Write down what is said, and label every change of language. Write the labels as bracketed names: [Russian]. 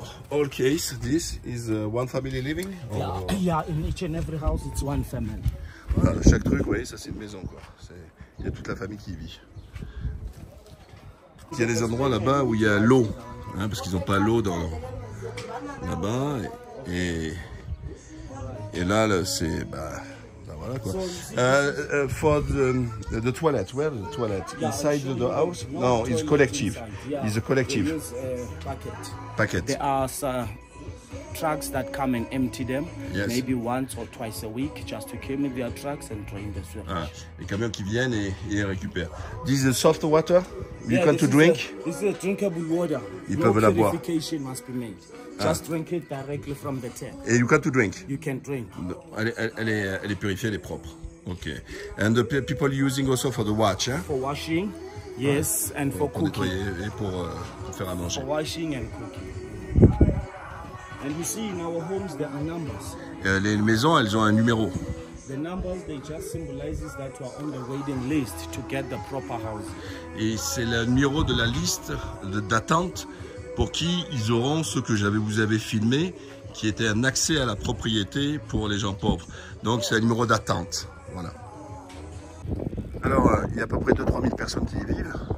[English] All case, this is one family living. Yeah, in each and every house, it's one family. [French] Voilà, chaque truc, vous voyez, ça c'est une maison, quoi. Il y a toute la famille qui y vit. Il y a des endroits là-bas où il y a l'eau, hein, parce qu'ils n'ont pas l'eau là-bas. Et là, c'est... Bah voilà, quoi. [English] For the toilet, where the toilet? Inside the house? No, it's collective. It's a collective. Packet. There are trucks that come and empty them, yes. Maybe once or twice a week, just to clean their trucks and drain the sewage. [French] Ah, les camions qui viennent et les récupèrent. [English] This is soft water you can to drink? This is a drinkable water. [French] Ils peuvent la boire. [English] Purification must be made. Just drink it directly from the tap. Et you can to drink? You can drink. [French] Elle est purifiée, elle est propre. [English] Okay. And the people using also for the wash, hein? For washing, yes, and for cooking. [French] Nettoyer et pour faire à manger. [English] For washing and cooking. And you see in our homes there are numbers. [French] Les maisons, elles ont un numéro. [English] The numbers, they just symbolizes that you are on the waiting list to get the proper house. [French] Et c'est le numéro de la liste d'attente pour qui ils auront ce que vous avez filmé, qui était un accès à la propriété pour les gens pauvres. Donc c'est un numéro d'attente. Voilà. Alors, il y a à peu près 2-3 000 personnes qui y vivent.